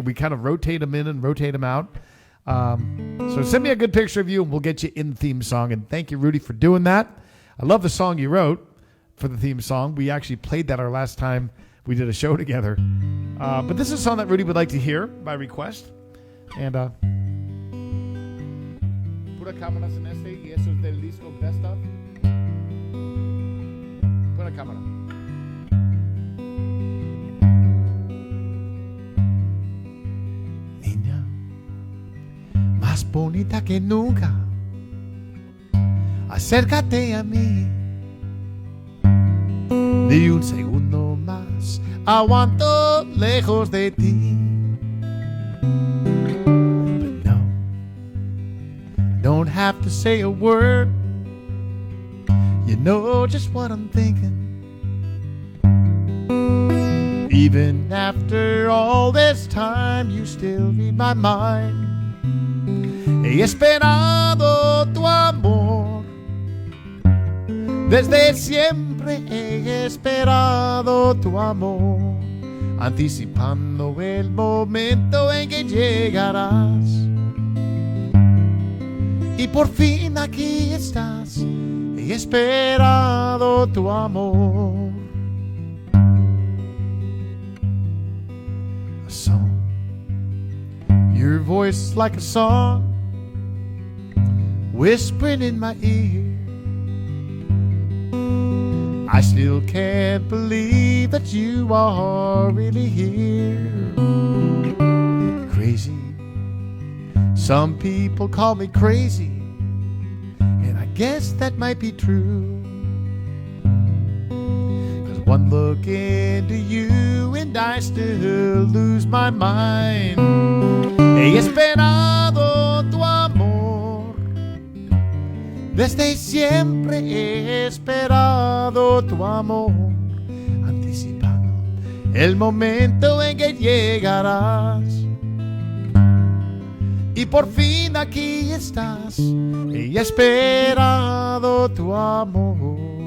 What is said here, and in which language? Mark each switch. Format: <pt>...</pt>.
<en>We kind of rotate them in and rotate them out. So send me a good picture of you, and we'll get you in the theme song. And thank you, Rudy, for doing that. I love the song you wrote for the theme song. We actually played that our last time we did a show together. But this is a song that Rudy would like to hear by request.</en> <es>And pura cámaras en este, y eso es del disco Best Of. Pura cámara. Niña, más bonita que nunca, acércate a mí. Ni un segundo más aguanto lejos de ti.</es> <en>But no, don't have to say a word. You know just what I'm thinking. Even after all this time, you still read my mind.</en> <es>He esperado tu amor. Desde siempre he esperado tu amor, anticipando el momento en que llegarás. Y por fin aquí estás, he esperado tu amor.</es> <en>A song, your voice like a song, whispering in my ear. I still can't believe that you are really here. Crazy, some people call me crazy, and I guess that might be true. 'Cause one look into you and I still lose my mind.</en> <es>He esperado tu amor. Desde siempre he esperado tu amor, anticipando el momento en que llegarás. Y por fin aquí estás, he esperado tu amor.</es>